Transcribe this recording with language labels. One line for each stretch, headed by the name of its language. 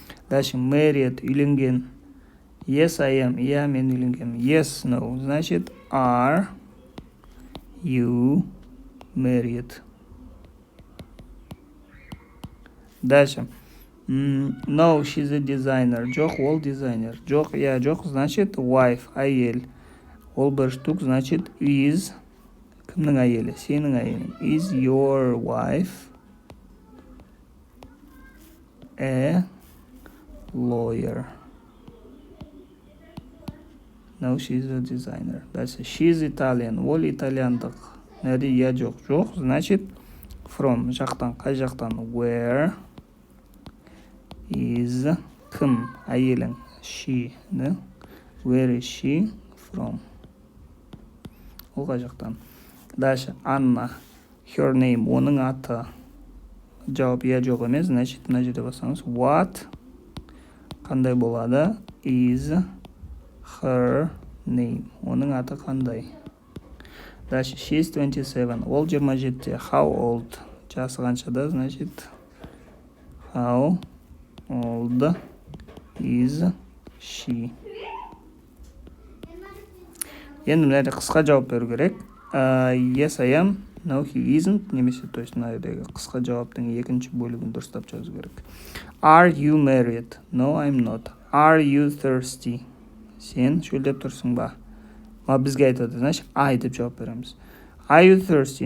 Kazakh: Дальше, married, үйленген.
English: Yes, I am.
Kazakh: Я, мен үйленгенмін.
English: Yes, no. Значит, are you married? Дальше. No, she's a designer.
Kazakh: Жоқ, ол дизайнер. Жоқ, я жоқ, значит, wife, әйел. Ол бір штук, значит, is. Кімнің әйелі? Сенің әйелің.
English: Is your wife a lawyer? No, she's a designer. Дальше. She's Italian.
Kazakh: Ол итальяндық. Нәрде я жоқ. Жоқ, значит, from. Жақтан, қай жақтан?
English: Where is, кім?
Kazakh: Әйелің. She. Да?
English: Where is she from?
Kazakh: Ол қай жақтан? Дальше. Анна.
English: Her name.
Kazakh: Оның аты. жауап я жоқ емес, значит мына жерде басаңыз what қандай болады?
English: Is her name.
Kazakh: Оның аты қандай?
English: Дальше she's 27.
Kazakh: Ол 27. How old? Жасы қаншада?
English: Значит how old is she?
Kazakh: Енді мына жерде қысқа жауап беру керек.
English: Yes, I am. No, he isn't.
Kazakh: Немесе, то есть мына жердегі қысқа жауаптың екінші бөлігін дұрыстап жазу керек.
English: Are you married? No, I'm not. Are you thirsty?
Kazakh: Сен шөлдеп тұрсың ба? Бізге айтады, значит, I деп жауап береміз.
English: Are you thirsty?